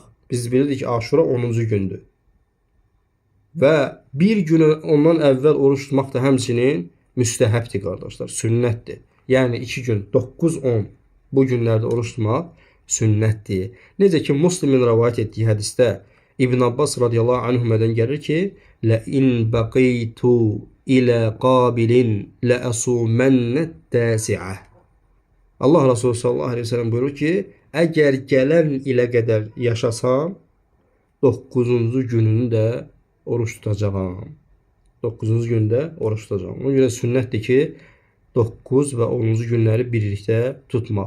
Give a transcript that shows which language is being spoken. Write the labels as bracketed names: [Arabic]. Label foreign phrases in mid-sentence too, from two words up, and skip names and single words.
[Azerbaijani] Biz bilirik ki, Aşura 10-cu gündür. Və bir gün ondan əvvəl oruç tutmaq da həmçinin müstəhəbdir, qardaşlar, sünnətdir. Yəni 2 gün, 9-10 bu günlərdə oruç tutmaq sünnətdir. Necə ki, Müslimin rəvayət etdiyi hədisdə İbn Abbas [Arabic] رضي الله عنهما [Azerbaijani] gəlir ki, [Arabic] لَإِنْ بَقِيْتُ إِلَى قَابِلٍ لَأَصُومَنَّ التَّاسِعَةِ. [Azerbaijani] Allah Resulü [Arabic] صلى الله عليه وسلم [Azerbaijani] buyurur ki, əgər gələn ilə qədər yaşasam, 9-cu gününü də oruç tutacağam. 9-cu gündə oruç tutacağam. Ona görə sünnətdir ki, 9 və 10-cu günləri birlikdə tutmaq.